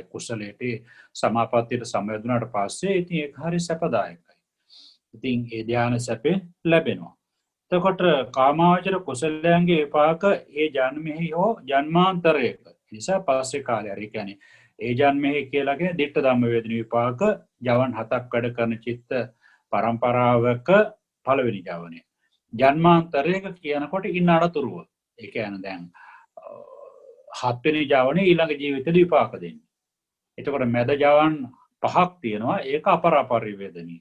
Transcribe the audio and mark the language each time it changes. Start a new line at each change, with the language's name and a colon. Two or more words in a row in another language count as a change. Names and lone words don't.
Sinhala: කුසලයට සමාපත්තියට සමවැදුනාට පස්සේ ඉතින් ඒක හරි සැපදායකයි. ඉතින් ඒ ධ්‍යාන සැපේ ලැබෙනවා. එතකොට කාමාවචර කුසලයන්ගේ විපාක ඒ ජන්මෙහි හෝ ජන්මාන්තරයක නිසා පස්සේ කාලය හරි කියන්නේ ඒ ජන්මෙහි කියලා කියන්නේ
Pali: ditta dhamma
Sinhala: වේදින විපාක ජවන් 7ක් වැඩ කරන චිත්ත පරම්පරාවක පළවෙනි ජවනය. ජන්මාන්තරයක කියනකොට ඉන්න අනතුරුව. ඒ කියන්නේ දැන් 7 වෙනි ජවනේ ඊළඟ ජීවිතේ විපාක දෙන්නේ. එතකොට මැද ජවන් 5ක් තියෙනවා ඒක අපරාපරිවේදනීය.